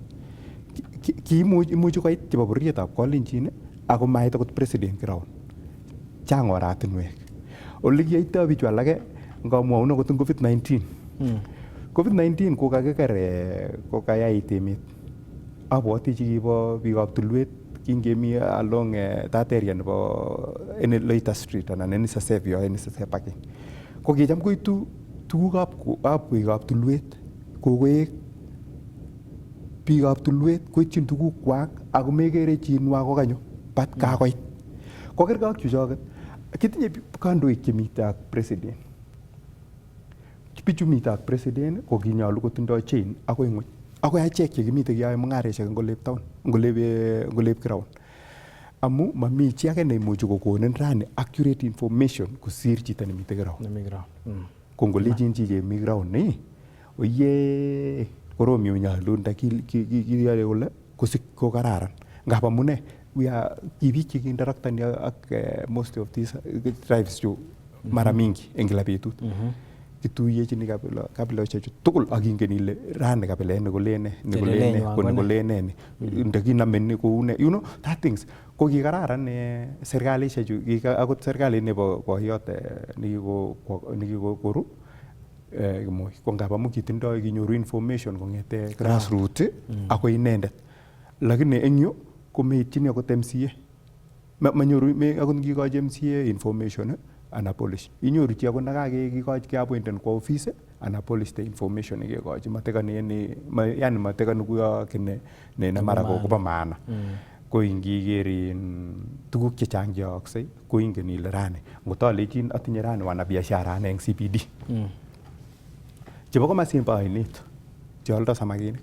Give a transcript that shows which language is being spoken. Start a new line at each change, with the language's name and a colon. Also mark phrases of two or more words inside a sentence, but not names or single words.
Kalenjin: Imuchi koit chebo bororietab Kalenjin ako mait akot
English: president ground.
Kalenjin: Chang oratinwek ole kiyoitoi bichu alake ngamwaun akot eng COVID-19. COVID-19 ko kakiker kokayait emet. Abwoti chekibo biikab tulwet kingemi
English: along that area
Kalenjin: nebo Loiter Street anan NSSF parking. Ko kicham koitu tugukab biikab tulwet kokoek biikab tulwet koityin tugukwak ako mekere chinwa kokanyo bat kakoit. Kokergei ak chuchoket kitinye kandoik chemite ak president. Bichu mite ak president ko kinyolu kotindoi chain akoi ng'weny. Akoi achek chekimite keyoe mung'aresiek eng Olep town, eng Olep ground. Amu mami chi age neimuchi kokonin rani
English: accurate information
Kalenjin: kosir chito nemite ground. Ko ngolechin chi chemi ground oye korom yu nyolu kiyoe kole kosik ko kararan. Ngap amune ki biik chekiinteraktani ak
English: most of these tribes
Kalenjin: chu
Swahili: mara mingi
Kalenjin: eng kila betut. Kituyechini kabiloshek chu tugul akingen ile rani kabilet nekolene ni ndakiname kou ne,
English: you know that things.
Kalenjin: Ko kikararan serkalishek chu akot serikalit nebo boyot nekikokoru Moi ko ngap amu kitindoi kinyoru information kong'ete grassroots akoi inendet, lakini eng yu komeitchini akot MCA manyoru akot ngikochi MCA information anapolish. Inyoru chi akot nekakikochi keappointen kwa office anapolish
English: the information
Kalenjin: nekekochi yani matekani kuyo kine ne mara kobo maana. Ko ingiker tuguk chechang cheyoyoksei ko ingen ile rani ngotalechin atinye rani wanabiashara ane eng CBD chebo komasin bo ainet cheoldo samakinik.